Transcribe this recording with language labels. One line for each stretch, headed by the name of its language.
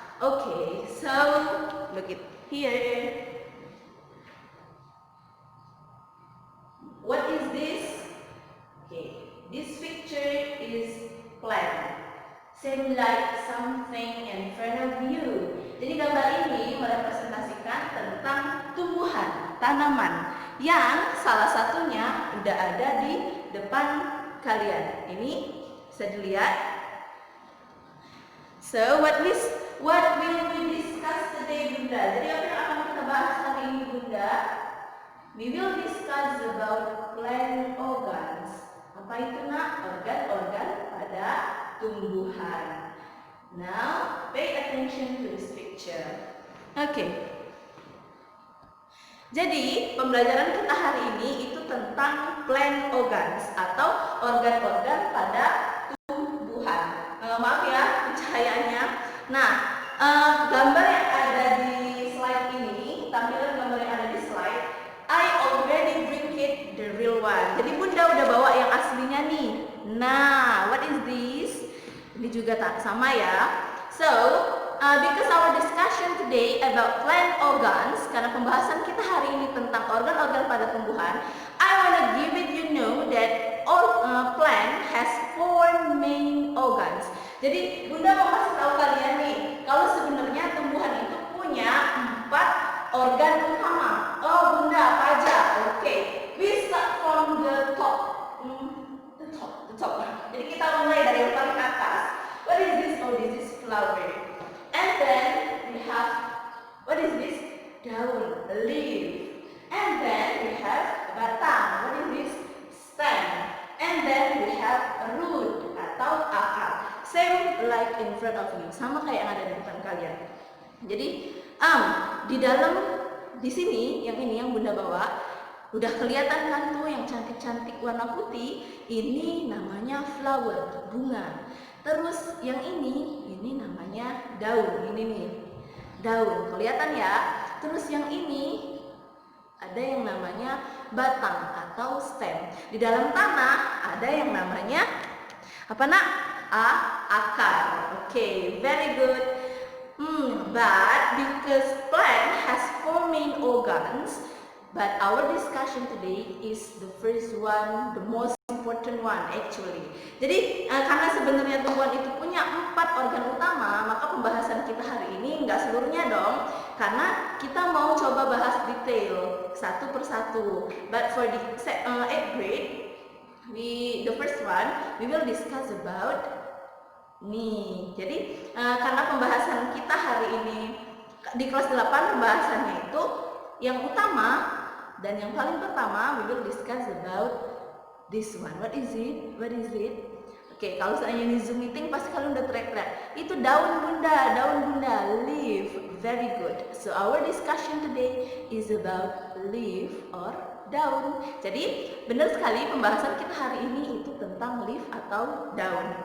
English: Okay, so look it here. What is this? Okay, this picture is plant. Seem like something in front of you.
Indonesian: Jadi gambar ini merepresentasikan tentang tumbuhan, tanaman yang salah satunya udah ada di depan kalian. Ini bisa dilihat.
English: So what will we discuss today,
Indonesian: Bunda? Jadi apa yang akan kita bahas hari ini, Bunda?
English: We will discuss about plant organs.
Indonesian: Apa itu nak? Organ-organ pada tumbuhan.
English: Now, pay attention to this picture. Okay.
Indonesian: Jadi, pembelajaran kita hari ini itu tentang plant organs atau organ-organ pada tumbuhan. Maaf ya, pencahayaannya. Nah, gambar yang ada di slide ini, tampilan gambar yang ada di slide,
English: I already bring it the real one.
Indonesian: Jadi Bunda udah bawa yang aslinya nih. Nah,
English: what is this?
Indonesian: Ini juga tak sama ya.
English: So, because our discussion today about plant organs,
Indonesian: karena pembahasan kita hari ini tentang organ-organ pada tumbuhan,
English: I wanna give it you know that all plant has 4 main organs.
Indonesian: Jadi Bunda mau kasih tahu kalian nih, kalau sebenarnya tumbuhan itu punya 4 organ utama. Oh Bunda, apa aja?
English: Oke, we start from the top. The top.
Indonesian: Jadi kita mulai dari yang paling atas.
English: What is this? Oh, this is flower. And then we have, what is this? Daun, a leaf. And then we have batang. What is this? Stem. And then we have a root atau akar. Same like in front of you.
Indonesian: Sama kayak yang ada di depan kalian. Jadi di dalam di sini yang ini yang Bunda bawa udah kelihatan kan tuh yang cantik-cantik warna putih, ini namanya flower, bunga. Terus yang ini namanya daun, ini nih daun, kelihatan ya. Terus yang ini ada yang namanya batang atau stem. Di dalam tanah ada yang namanya apa nak? Akar.
English: Okay, very good. But because plant has 4 main organs, but our discussion today is the first one, the most important one actually.
Indonesian: Jadi karena sebenarnya tumbuhan itu punya 4 organ utama, maka pembahasan kita hari ini nggak seluruhnya dong, karena kita mau coba bahas detail satu persatu.
English: But for the 8th grade, the first one, we will discuss about nih.
Indonesian: Jadi karena pembahasan kita hari ini di kelas 8 pembahasannya itu yang utama dan yang paling pertama,
English: we will discuss about this one. What is it? What is it?
Indonesian: Oke, kalau seandainya ini Zoom meeting pasti kalian udah teriak-teriak. Itu daun Bunda, leaf.
English: Very good. So our discussion today is about leaf or daun.
Indonesian: Jadi benar sekali pembahasan kita hari ini itu tentang leaf atau daun.